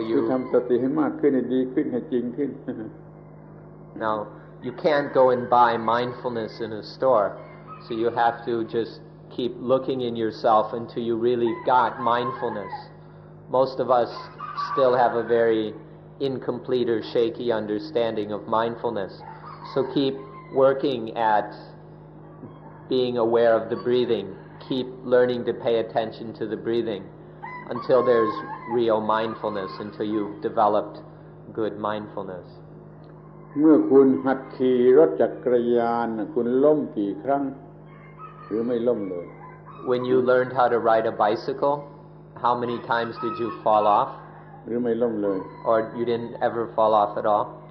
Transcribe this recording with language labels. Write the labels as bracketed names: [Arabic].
[Thai] คือทำสติให้มากขึ้นให้ดีขึ้นให้จริงขึ้น [English] Now you can't go and buy mindfulness in a store, so you have to just keep looking in yourself until you really got mindfulness. Most of us still have a very incomplete or shaky understanding of mindfulness, so keep working at being aware of the breathing. Keep learning to pay attention to the breathing until there's real mindfulness, until you've developed good mindfulness. [Thai] เมื่อคุณหัดขี่รถจักรยานคุณล้มกี่ครั้งหรือไม่ล้มเลย [English] When you learned how to ride a bicycle, how many times did you fall off? [Thai] หรือไม่ล้มเลย [English] Or you didn't ever fall off at all?